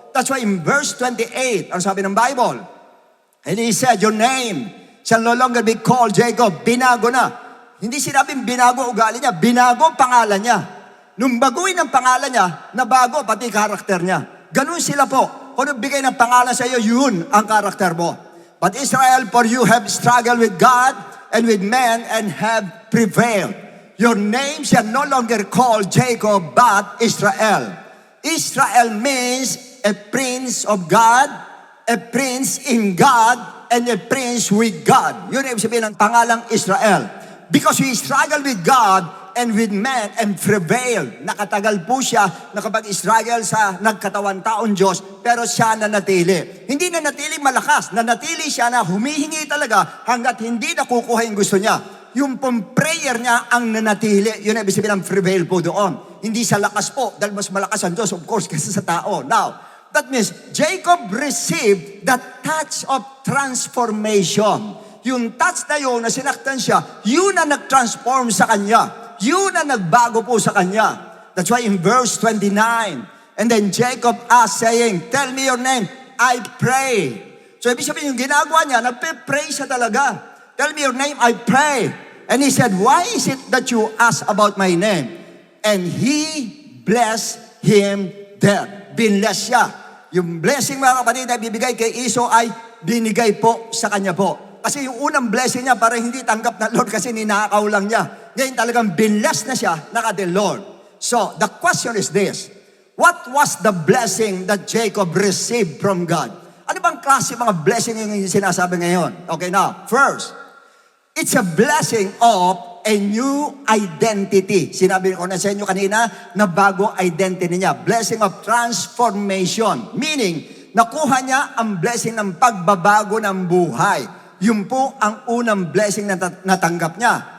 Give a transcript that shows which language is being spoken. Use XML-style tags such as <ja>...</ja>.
<en>That's why in verse 28,</en> <tl>ang sabi ng Bible,</tl> <en>and he said, your name shall no longer be called Jacob.</en> <tl>Binago na. Hindi sinabing binago ugali niya, binago pangalan niya. Nung baguhin ang pangalan niya, nabago pati karakter niya. Ganun sila po. Kung bigay ng pangalan sa iyo, yun ang karakter mo.</tl> <en>But Israel, for you have struggled with God and with men and have prevailed. Your name shall no longer called Jacob, but Israel. Israel means a prince of God, a prince in God, and a prince with God.</en> <tl>Yun ang sabihin ng pangalang Israel.</tl> <en>Because he struggled with God and with men and prevailed.</en> <tl>Nakatagal po siya nakapag-struggle sa nagkatawan taong Diyos, pero siya nanatili. Hindi nanatili malakas, nanatili siya na humihingi talaga hanggat hindi nakukuha yung gusto niya. Yung pong prayer niya ang nanatili. Yun ang ibig sabihin ng prevail po doon. Hindi sa lakas po, dahil mas malakas ang Diyos,</tl> <en>of course,</en> <tl>kaysa sa tao.</tl> <en>Now, that means Jacob received the touch of transformation.</en> <tl>Yung touch na yun, na sinaktan siya, yun na nag-transform sa kanya. Yun na nagbago po sa kanya.</tl> <en>That's why in verse 29, and then Jacob asked saying, tell me your name, I pray.</en> <tl>So ibig sabihin yung ginagawa niya, nagpe-pray siya talaga.</tl> <en>Tell me your name, I pray. And he said, why is it that you ask about my name? And he blessed him there.</en> <tl>Binless siya. Yung blessing mga kapatid na bibigay kay Esau ay binigay po sa kanya po. Kasi yung unang blessing niya parang hindi tanggap ng Lord kasi ninakaw lang niya. Ngayon talagang binless na siya ng ating Lord.</tl> <en>So, the question is this. What was the blessing that Jacob received from God?</en> <tl>Ano bang klase mga blessing yung sinasabi ngayon?</tl> <en>Okay, now, first, it's a blessing of a new identity.</en> <tl>Sinabi ko na sa inyo kanina na bago identity niya.</tl> <en>Blessing of transformation.</en> <tl>Meaning, nakuha niya ang blessing ng pagbabago ng buhay. Yun po ang unang blessing na natanggap niya.</tl>